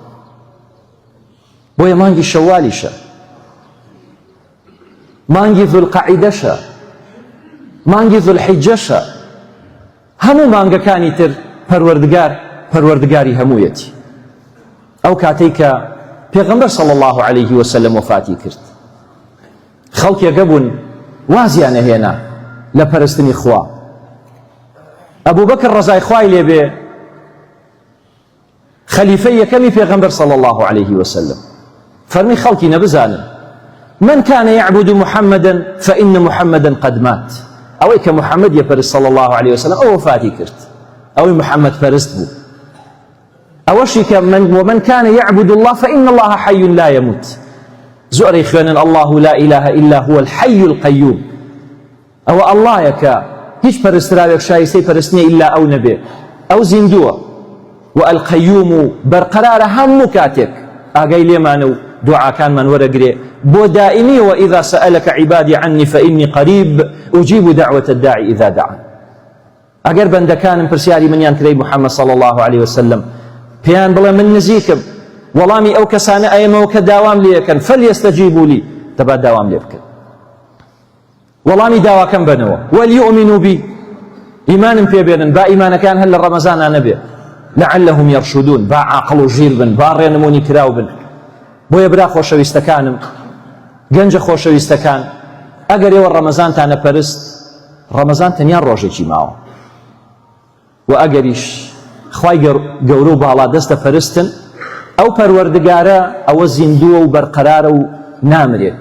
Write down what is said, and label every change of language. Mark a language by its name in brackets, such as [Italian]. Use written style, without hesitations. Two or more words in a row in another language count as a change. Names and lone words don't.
[Central Kurdish] بۆیە مانگی شەوالیشە مانگی ذوالقەعیدەشە مانگی ذوالحیجەشە هەموو مانگەکانی تر پەروەردگاری هەموویەتی ئەو کاتەی کە پێغەمبەر [Arabic] صلی الله عليه وسلم [Central Kurdish] وفاتی کرد خەڵکێکە بوون وازیانە هێنا لە پەرستنی خوا ئەبوو بەکر ڕەزای خوای لێبێ خەلیفەی یەکەمی پێغەمبەر [Arabic] صلی الله عليه وسلم [Central Kurdish] فەرمی خەڵکی نەبزانن [Arabic] من كان يعبد محمدا فإن محمدا قد مات [Central Kurdish] ئەوەی کە محەممەد یەپەرست [Arabic] صلی الله عليه وسلم [Central Kurdish] ئەو وفاتی کرد ئەوەی محەممەد پەرست بوو ئەوەشی کە [Arabic] ومن كان يعبد الله فإن الله حي لا يموت [Central Kurdish] زۆرەی خوێنن [Arabic] الله لا إله إلا هو الحي القيوم [Central Kurdish] ئەوە ئەڵڵایە کە هیچ پەرستراوێک شایستەی پەرستنیە ئیلا ئەو نەبێ ئەو زیندووە و القەیوم و بەرقەرارە هەموو کاتێک ئاگای لێمانە و دوعاکانمان وەرەگرێ بۆ دائمی [Arabic] وإذا سألك عبادي عني فإني قريب أجيب دعوة الداعي إذا دعان [Central Kurdish] ئەگەر بەندەکانم پرسیاری منیان کرێی محەممەد [Arabic] صلی الله عليه [Central Kurdish] وسلم پێیان بڵێ من نزیکم وەڵامی ئەو کەسانە ئەیەمەوە کە داوام لێ یەکەن [Arabic] فەلیەستەجیبوا لی [Central Kurdish] دەبا داوام لێ بکەن وەڵامی داواکەم بنەوە [Arabic] وەلیؤمنوا بی [Central Kurdish] ئیمانم پێبێنن با ئیمانەکان هەر لە ڕەمەزانە نەبێ [Arabic] لعلهم يرشدون [Central Kurdish] با عاقڵ و ژیر بن با ڕێنمونی کراو بن بۆیە برا خۆشەویستەکانم گەنجە خۆشەویستەکان ئەگەر ئێوە ڕەمەزانتانە پەرست ڕەمەزان تەنیا ڕۆژێکی ماوە و ئەگەریش خوای گەورە و باڵا دەستە پەرستن ئەو پەروەردگارە ئەوە زیندووە و بەرقەرارە و نامرێت.